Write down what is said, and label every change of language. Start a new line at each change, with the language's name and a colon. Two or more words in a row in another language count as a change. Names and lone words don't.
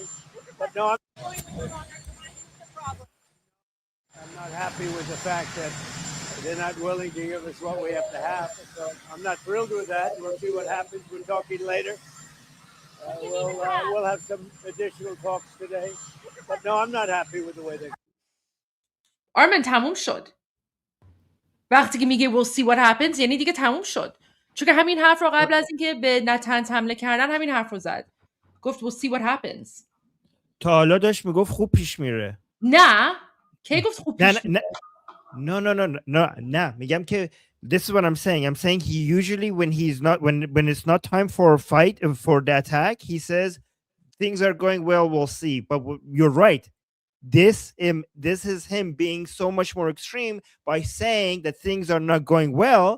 English: But no, I'm not happy with the fact that they're not willing to give us what we have to have. So I'm not thrilled with that. We'll see what happens. We're talking later. We'll have some additional talks today. But no, I'm not happy with the way they.
Persian: Armin, تموم شد. وقتی که میگه
English: we'll see what happens
Persian: یعنی دیگه تموم شد. چون که همین حرف رو قبل از اینکه به نتنز حمله کردن همین حرف رو زد. گفت
English: we'll see what happens.
Persian: تا حالا داشت میگفت خوب پیش میره. نه. کی گفت خوب پیش میره؟ نه میگم که
English: this is what I'm saying. I'm saying he usually when it's not time for a fight for the attack, he says things are going well, we'll see. But you're right. This is him being so much more extreme by saying that things are not going well.